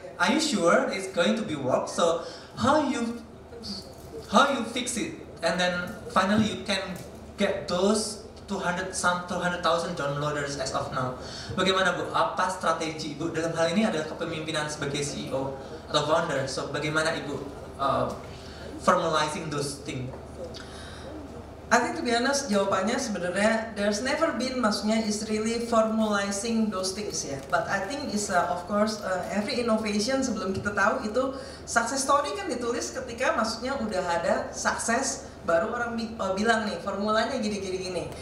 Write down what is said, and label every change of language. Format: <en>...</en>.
<en>Are you sure it's going to be work? So how you fix it, and then finally you can get those 200,000 downloaders as of now.</en> <id>Bagaimana Bu? Apa strategi Ibu dalam hal ini adalah kepemimpinan sebagai CEO atau founder?</id> <en>So</en> <id>bagaimana Ibu</id> <en>formalizing those things? I think to be honest,</en> <id>jawabannya sebenarnya</id> <en>there's never been, maksudnya is really formalizing those things ya. But I think is of course every innovation</en> <id>sebelum kita tahu itu success story kan ditulis ketika maksudnya udah ada sukses, baru orang bilang nih formulanya gini.</id>